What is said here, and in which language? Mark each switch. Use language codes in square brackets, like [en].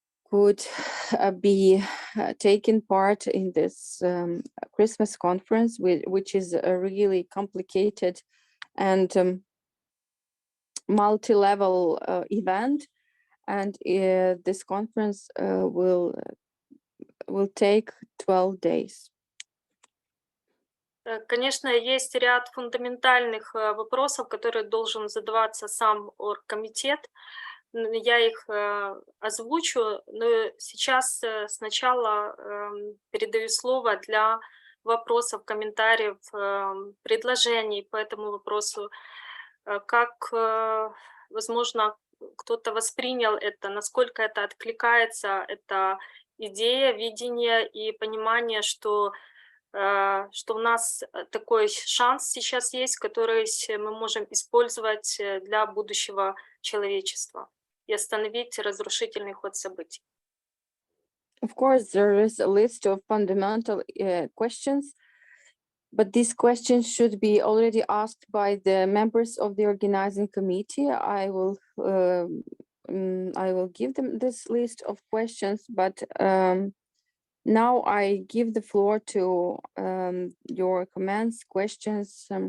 [en] could be taking part in this Christmas conference, which is a really complicated and multi-level event. And this conference will take 12 days. [ru] Конечно, есть ряд фундаментальных вопросов, которые должен задаваться сам оргкомитет. Я их озвучу, но сейчас сначала передаю слово для вопросов, комментариев, предложений по этому вопросу. Как, возможно, кто-то воспринял это, насколько это откликается, это идея, видение и понимание, что у нас такой шанс сейчас есть, который мы можем использовать для будущего человечества и остановить разрушительный ход событий. [en] Of course, there is a list of fundamental questions, but these questions should be already asked by the members of the organizing committee. I will give them this list of questions, but now I give the floor to your comments, questions